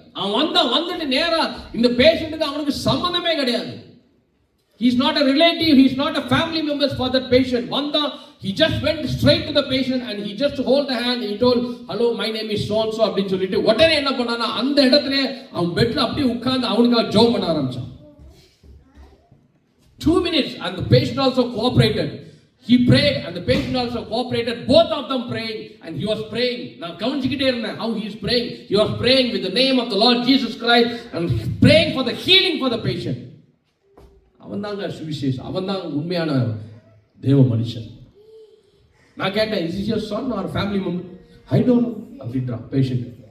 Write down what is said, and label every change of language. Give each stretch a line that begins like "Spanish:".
Tamil: அவன் வந்துட்டு நேரா இந்த பேஷண்ட்டுக்கு அவனுக்கு சம்பந்தமே கிடையாது.
English: He is not a relative, he is not a family member for that patient. He just went straight to the patient and he just hold the hand. He told, hello, my name is so and so
Tamil: அப்படின்னு சொல்லிட்டு உடனே என்ன பண்ணானா, அந்த இடத்துல அவன் பெட்ல அப்படியே உட்கார்ந்து அவனுக்காக ஜெபம் பண்ண ஆரம்பிச்சான்.
English: 2 minutes and the patient also cooperated. He prayed and the patient also cooperated, both of them praying, and he was praying.
Tamil: நான் கவனிச்சிட்டே இருந்தேன்
English: how he is praying. He was praying with the name of the Lord Jesus Christ and praying for the healing for the patient.
Tamil: அவன் தாங்க சுவிசேஷம், அவன் தான் உண்மையான தேவ மனுஷன். நான் கேட்டேன்,
English: is he your son or family member? I don't know
Tamil: அப்படின்றான் பேஷண்ட்.